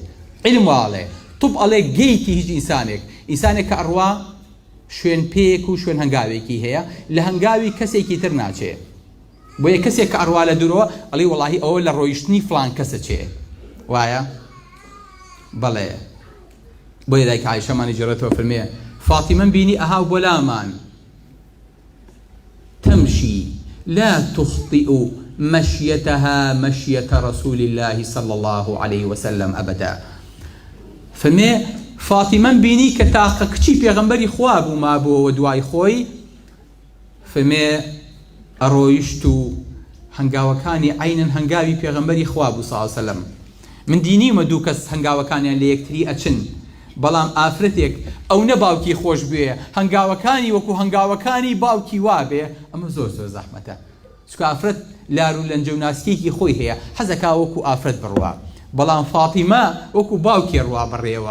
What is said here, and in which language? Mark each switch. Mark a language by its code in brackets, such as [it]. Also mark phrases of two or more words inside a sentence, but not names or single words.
[ckb] علم واڵێ طب ئەڵێ گەیتی هیچ ئینسانێک کە ئەڕوا شوێن پێیەک و شوێن هەنگاوێکی هەیە لە هەنگاوی کەسێکی تر ناچێت. بۆیە کەسێک کە ئەڕوا لە دوورەوە ئەڵێ وەڵاهی ئەوە لە ڕۆیشتنی فڵان کەسە چێ، وایە؟ بەڵێ. بۆیە دایک عایشەمانی جێڕێتەوە فەرمێ فاتیمەم بینی ئەهاو بۆ لامان [ar] تمشي لا تخطئ مشيتها مشية رسول الله صلى الله عليه وسلم أبدا. [ckb] فمێ فاتیمەم بینی کە تاقە کچی پێغەمبەری خوا بوو مابووەوە دوای خۆی، فمێ ئەڕۆیشت و هەنگاوەکانی عینەن هەنگاوی پێغەمبەری خوا بوو [ar] صلی الله عليه وسلم. [ckb] من دینیمە دوو کەس هەنگاوەکانیان لە یەکتری ئەچن، بەڵام ئافرەتێک ئەو نە باوکی خۆش بوێ هەنگاوەکانی وەکو هەنگاوەکانی باوکی وابێ، ئەمە زۆر زۆر زەحمەتە. چکە ئافرەت لار و لەنجە و ناسکێکی خۆی هەیە، حەزەکا وەکو ئافرەت بڕوا، بەڵام فاتیمە وەکو باوکی ڕوا بڕێوە.